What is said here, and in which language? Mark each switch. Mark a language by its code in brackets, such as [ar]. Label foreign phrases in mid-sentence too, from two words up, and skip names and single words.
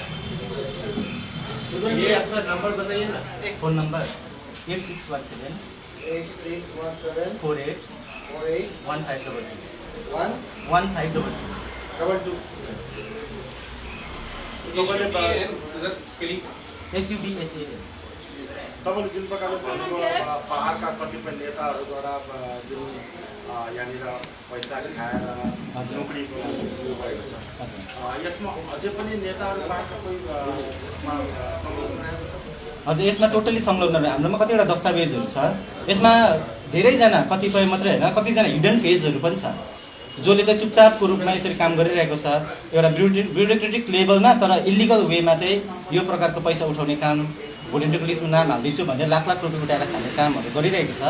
[hi] तो ये आपका नंबर बताइए ना। [en] phone number [hi] 8617 8617 48 48 1522 1 1522। डबल 2। स्पेलिंग SUBHA। [ne] तपाईँले जुन प्रकारले भन्नुभयो पहाडका कतिपय नेताहरूद्वारा जुन यहाँनिर पैसा खाएर हजुर। नोकरीको उयो भएको छ, हजुर यसमा अझै पनि नेताहरू पार्टका कोही यसमा संलग्न रहेको छ? हजुर यसमा टोटली संलग्न रह्यो। हाम्रोमा कतिवटा दस्तावेजहरू छ, यसमा धेरैजना, कतिपय मात्रै होइन कतिजना हिडन फेजहरू पनि छ जसले त चुपचापको रूपमा यसरी काम गरिरहेको छ, एउटा ब्युरोक्रेटिक लेभलमा, तर इलिगल वेमा चाहिँ यो प्रकारको पैसा उठाउने काम, भोलिन्टियर लिस्टमा नाम हालिदिन्छु भनेर लाख लाख रुपियाँ उठाएर खाने कामहरू गरिरहेको छ।